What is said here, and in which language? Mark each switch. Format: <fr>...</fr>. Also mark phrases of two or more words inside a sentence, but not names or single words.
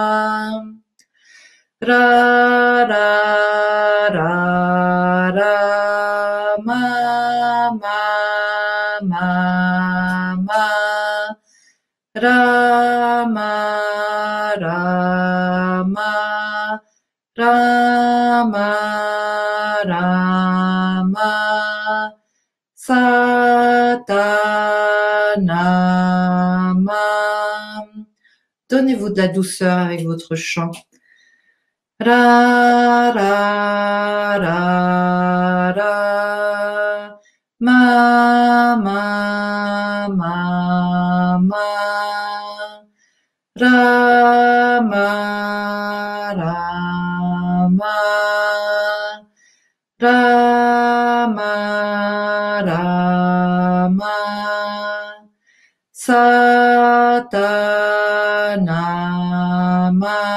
<pa>Ra ra ra ra ma ma ma ma ra ma ra ma ra ma ra ma Satanama.</pa> <fr>Donnez-vous de la douceur avec votre chant.</fr> <pa>Ra ra ra ra ma ma ma ma ra ma ra ma ra ma ra ma Satanama.</pa>